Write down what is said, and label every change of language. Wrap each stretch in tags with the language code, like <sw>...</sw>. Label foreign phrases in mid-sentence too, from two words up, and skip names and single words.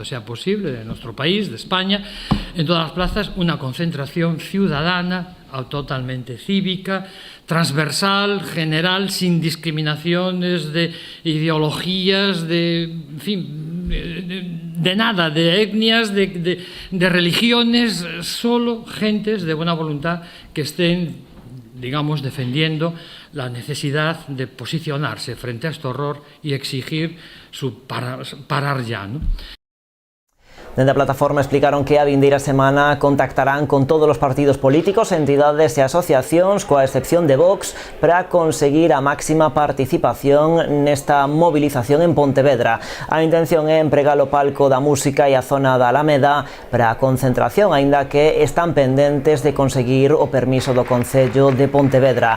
<es>sea posible, de nuestro país, de España, en todas las plazas, una concentración ciudadana, totalmente cívica, transversal, general, sin discriminaciones de ideologías, en fin, de nada, de etnias, de religiones, solo gentes de buena voluntad que estén, digamos, defendiendo la necesidad de posicionarse frente a este horror y exigir su parar ya, ¿no?</es> <gl>Dende a plataforma explicaron que a vindeira semana contactarán con todos os partidos políticos, entidades e asociacións, coa excepción de Vox, para conseguir a máxima participación nesta movilización en Pontevedra. A intención é empregar o palco da música e a zona da Alameda para a concentración, aínda que están pendentes de conseguir o permiso do Concello de Pontevedra.</gl>